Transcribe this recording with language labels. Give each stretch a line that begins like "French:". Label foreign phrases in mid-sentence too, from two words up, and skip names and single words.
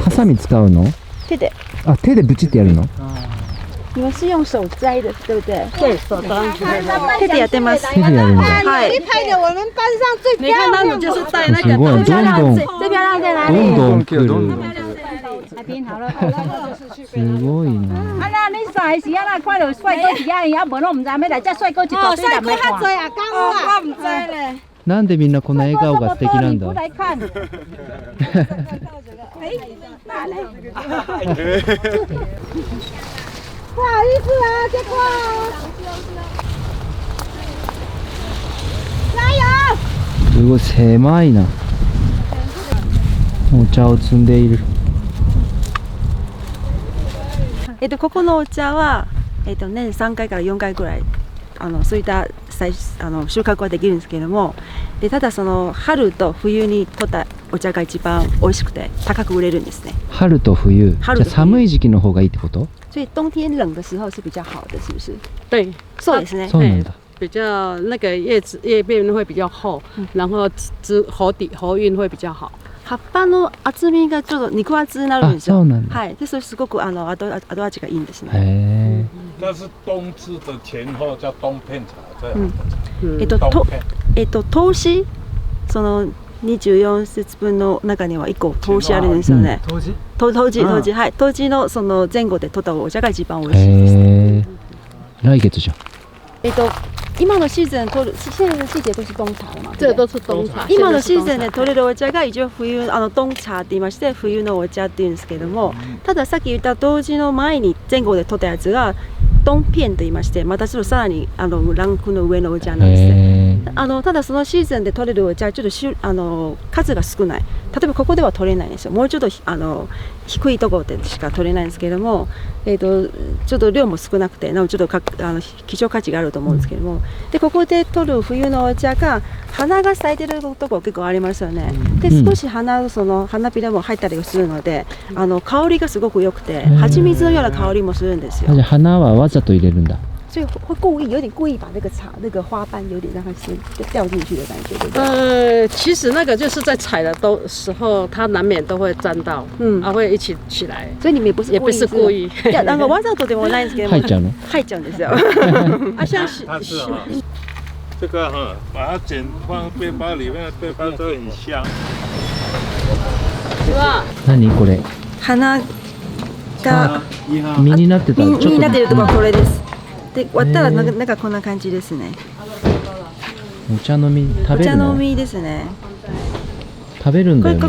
Japanese: ハサミ使うの？手で。あ、手でブチってやるの？
Chinese: 你们是用手摘的，对不对？对，手摘。
Japanese: 手でやってます。手でやるんだ。はい。
Chinese: 拍的我们班上最你看他们就是带那
Japanese: すごい、
Chinese: 个最漂亮在哪
Japanese: どん
Chinese: 里？
Japanese: どん来る。
Chinese: 拼好了。
Japanese: すごいな。
Chinese: 啊，那你啥时啊？那看到帅哥一样，无拢唔知要来，这帅哥一大堆人来看。啊，刚我唔知咧。
Japanese: なんでみんなこの笑顔が素敵なんだ。
Chinese: 过来看。不好意思啊，结果。加油！
Japanese: すごい狭いな。お茶を摘んでいる。ここのお茶は年3回から4回ぐらいそういった収穫はできるんですけれども、でただその春と冬に取ったお茶が一番美味しくて高く売れるんですね。春と冬。じゃあ寒い時期の方がいいってこと？
Chinese: 所以冬天冷的时候是比较好的，是不是？对，
Japanese: そうですね。そうなんだ。
Chinese: 比较那个叶面会比较厚，然后喉韵会比较好。
Japanese: 葉っぱの厚みがちょっと肉厚になるんですよ。そうなんだ。はい。で、それすごく後味がいいんですね。へえ。
Chinese: 那是冬至的前后叫冬片茶，这样。
Japanese: 冬至その24節分の中には1個冬至あるんですよね。冬至はい。冬至のその前後で取ったお茶が一番美味しいです。へえ。来月じゃん。今のシーズン取る、
Chinese: 现在的季节都是冬茶的嘛。这都是冬茶。
Japanese: 今のシーズンで取れるお茶が一応冬冬茶って言いまして冬のお茶って言うんですけども、たださっき言った冬至の前に前後で取ったやつが冬片と言いまして、またちょっとさらにランクの上のお茶なんですね。ただそのシーズンで取れるお茶はちょっと数が少ない。例えばここでは取れないんですよ。もうちょっと低いところでしか取れないんですけども、ちょっと量も少なくてちょっと希少価値があると思うんですけども、でここで取る冬のお茶が花が咲いてるところ結構ありますよね。で少し花びらも入ったりするので香りがすごく良くて蜂蜜のような香りもするんですよ。じゃあ花はわざと入れるんだ。
Chinese: 所以会有点故意把那个花瓣有点让它是掉进去的感觉，对不对？其实那个就是在采的时候，它难免都会沾到，会一起起来。所以你们也不是故意。
Japanese: いやわざとでもないんですけども。入っちゃうの？入っちゃうんですよ。
Chinese: 啊，像它是这个把它剪放背包里面，背包都很香。
Japanese: 何これ？花が実になってた。実になってるところはこれです。で割ったらなんかこんな感じですね。お茶の実食べるの？お茶の実ですね。食べるんだよね。